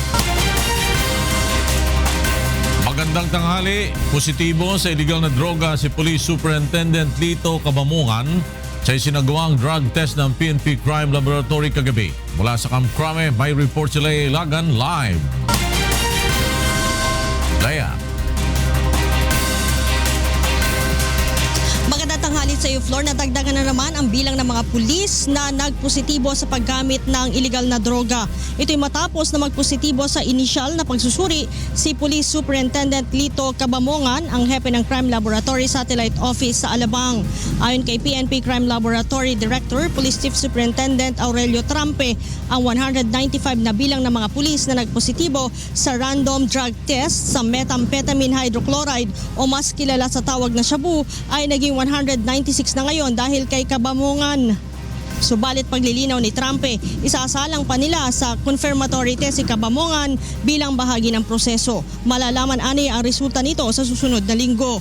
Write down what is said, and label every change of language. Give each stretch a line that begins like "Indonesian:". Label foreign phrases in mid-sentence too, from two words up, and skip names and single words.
Filipino: Magandang tanghali, positibo sa illegal na droga si Police Superintendent Lito Cabamungan sa isinagawang
English: drug test
Filipino: ng PNP Crime Laboratory kagabi. Mula sa Camp Crame, may report si Leia Ilagan live. Leia. Magandang tanghali sa iyo, Flor. Nadagdagan na naman ang bilang ng mga pulis na nagpositibo sa paggamit ng iligal na droga. Ito'y matapos na magpositibo sa inisyal na pagsusuri si Police Superintendent Lito Cabamungan, ang hepe ng Crime Laboratory Satellite Office sa Alabang. Ayon kay PNP Crime Laboratory Director, Police Chief Superintendent Aurelio Trampe, ang 195 na bilang ng mga pulis na nagpositibo sa
English: random drug test
Filipino: sa
English: methamphetamine hydrochloride
Filipino: o mas kilala sa tawag na shabu ay naging 196 na ngayon dahil kay Cabamungan. Subalit paglilinaw ni Trampe, isasalang pa nila sa
English: confirmatory test
Filipino: si Cabamungan bilang bahagi ng proseso. Malalaman ani ang resulta nito sa susunod na linggo.